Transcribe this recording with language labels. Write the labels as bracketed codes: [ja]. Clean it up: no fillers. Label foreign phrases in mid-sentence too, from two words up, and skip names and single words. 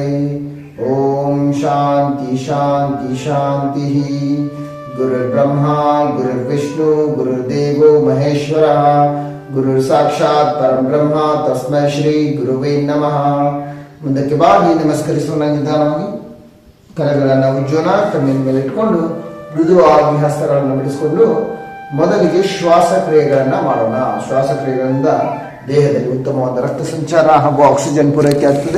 [sa] ओम शांति शांति शांति. गुरुर्ब्रह्मा गुरुर्विष्णु गुरुर्देवो महेश्वरः ಗುರು ಸಾಕ್ಷಾತ್ ಪರಬ್ರಹ್ಮ ತಸ್ಮೈ ಶ್ರೀ ಗುರುವೇ ನಮಃ. [kn] ಮುಂದಕ್ಕೆ ಬಾಗಿ ನಮಸ್ಕರಿಸೋಣ. ನಿಧಾನವಾಗಿ ಕರಗಳನ್ನು ಉಜ್ಜೋಣ. ಕಣ್ಣಿನ ಮೇಲೆ ಇಟ್ಕೊಂಡು ಮೃದುವಾಗಿ ಹಸ್ತಗಳನ್ನು ಬಿಡಿಸಿಕೊಂಡು ಮೊದಲಿಗೆ ಶ್ವಾಸಕ್ರಿಯೆಗಳನ್ನ ಮಾಡೋಣ. ಶ್ವಾಸಕ್ರಿಯೆಗಳಿಂದ ದೇಹದಲ್ಲಿ ಉತ್ತಮವಾದ ರಕ್ತ ಸಂಚಾರ ಹಾಗೂ ಆಕ್ಸಿಜನ್ ಪೂರೈಕೆ ಆಗ್ತದೆ.